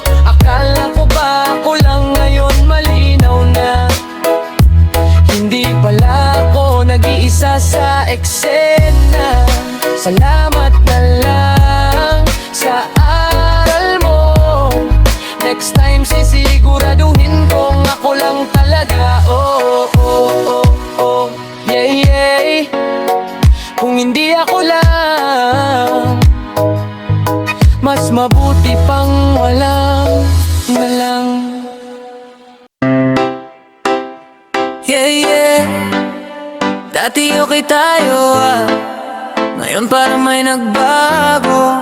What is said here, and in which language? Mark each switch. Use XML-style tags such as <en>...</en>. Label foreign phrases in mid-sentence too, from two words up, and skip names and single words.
<tl>Akala ko ba ako lang ngayon, malinaw na hindi pala ako nag-iisa sa eksena. Salamat na lang sa aral mo.</tl> <en>Next time</en> <tl>sisiguraduhin kong ako lang talaga. Oh, oh, oh, oh, yeah, yeah. Kung hindi ako lang, mas mabuti pang walang na lang. Yeah, yeah. Dati okay tayo ngayon parang may nagbago.</tl>